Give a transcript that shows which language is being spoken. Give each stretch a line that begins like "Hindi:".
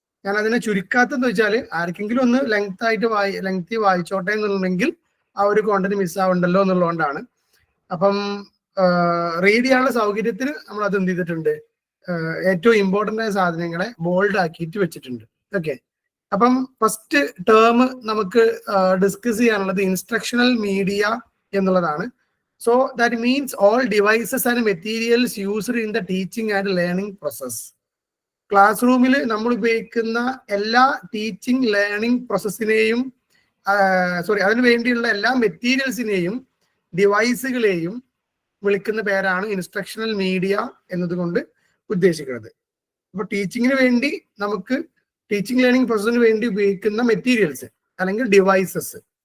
Malayalam: ഞാൻ അതിനെ ചുരുക്കാത്തെന്ന് വെച്ചാൽ ആർക്കെങ്കിലും ഒന്ന് ലെങ്തി വായിച്ചോട്ടെ എന്നുണ്ടെങ്കിൽ ആ ഒരു കോണ്ടന്റ് മിസ്സാവണ്ടല്ലോ എന്നുള്ളതുകൊണ്ടാണ്. അപ്പം റീഡ് ചെയ്യാനുള്ള സൗകര്യത്തിന് നമ്മൾ അത് എന്ത് ചെയ്തിട്ടുണ്ട്, ഏറ്റവും ഇമ്പോർട്ടൻ്റ് ആയ സാധനങ്ങളെ ബോൾഡ് ആക്കിയിട്ട് വെച്ചിട്ടുണ്ട്. ഓക്കെ. അപ്പം ഫസ്റ്റ് ടേം നമുക്ക് ഡിസ്കസ് ചെയ്യാനുള്ളത് ഇൻസ്ട്രക്ഷണൽ മീഡിയ എന്നുള്ളതാണ്.
English: So that means all devices and materials used in the teaching and learning process.
Malayalam: Class റൂമിൽ നമ്മൾ ഉപയോഗിക്കുന്ന എല്ലാ ടീച്ചിങ് ലേണിംഗ് പ്രോസസ്സിനെയും അതിനു വേണ്ടിയുള്ള എല്ലാ മെറ്റീരിയൽസിനെയും ഡിവൈസുകളെയും വിളിക്കുന്ന പേരാണ് ഇൻസ്ട്രക്ഷണൽ മീഡിയ എന്നതുകൊണ്ട് ഉദ്ദേശിക്കുന്നത്. അപ്പോൾ ടീച്ചിങ്ങിന് വേണ്ടി നമുക്ക് ടീച്ചിങ് ലേണിംഗ് പ്രോസസ്സിന് വേണ്ടി ഉപയോഗിക്കുന്ന മെറ്റീരിയൽസ് അല്ലെങ്കിൽ ഡിവൈസസ്.